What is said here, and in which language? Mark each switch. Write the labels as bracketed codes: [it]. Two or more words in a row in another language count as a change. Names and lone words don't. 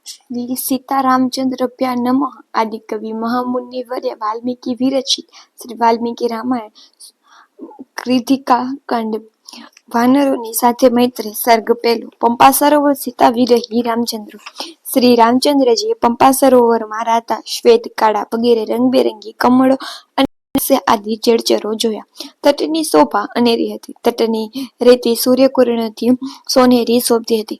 [sa] श्री सीतारामचंद्रभ्या नमः। [gu] આદિકવિ મહામુનિવર્ય વાલ્મીકિ વિરચિત શ્રી વાલ્મીકિ રામાયણ કૃતિકા કાંડ વાનરોની સાથે મૈત્રી સર્ગ પહેલો। પંપા સરોવર સીતા વિરહી રામચંદ્ર। શ્રી રામચંદ્રજીએ પંપા સરોવરમાં રાતા શ્વેત કાળા વગેરે રંગબેરંગી કમળો અને આદિ જળચરો જોયા। તટની શોભા અનેરી હતી। તટની રેતી સૂર્યકિરણોથી સોનેરી શોભતી હતી।